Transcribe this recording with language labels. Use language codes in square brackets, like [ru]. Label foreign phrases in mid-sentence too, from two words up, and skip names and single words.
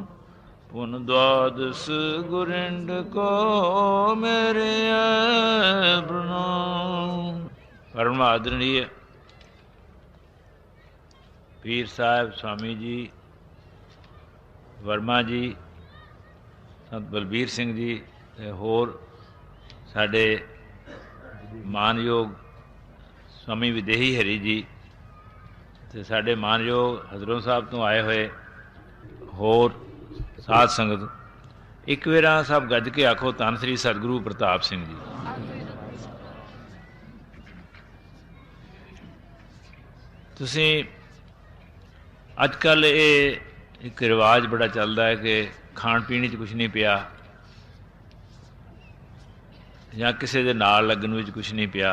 [pa] ਪੁਨ ਦਵਾਦਸ ਗੁਰਿੰਡ ਕੋ ਮੇਰੇ ਪ੍ਰਣਾਮ। ਪਰਮ ਆਦਰਣੀय ਪੀਰ ਸਾਹਿਬ स्वामी जी वर्मा जी, संत बलबीर सिंह जी ਤੇ ਹੋਰ ਸਾਡੇ ਮਾਨਯੋਗ स्वामी विदेही हरी जी ਤੇ ਸਾਡੇ ਮਾਨਯੋਗ ਹਜ਼ਰੋਂ ਸਾਹਿਬ ਤੋਂ ਆਏ ਹੋਏ ਹੋਰ ਸਾਧ ਸੰਗਤ, ਇੱਕ ਵੇਰਾ ਸਭ ਗੱਜ ਕੇ ਆਖੋ ਧੰਨ ਸ੍ਰੀ ਸਤਿਗੁਰੂ ਪ੍ਰਤਾਪ ਸਿੰਘ ਜੀ। ਤੁਸੀਂ ਅੱਜ ਕੱਲ੍ਹ ਇਹ ਇੱਕ ਰਿਵਾਜ ਬੜਾ ਚੱਲਦਾ ਹੈ ਕਿ ਖਾਣ ਪੀਣ 'ਚ ਕੁਛ ਨਹੀਂ ਪਿਆ ਜਾਂ ਕਿਸੇ ਦੇ ਨਾਲ ਲੱਗਣ ਵਿੱਚ ਕੁਛ ਨਹੀਂ ਪਿਆ।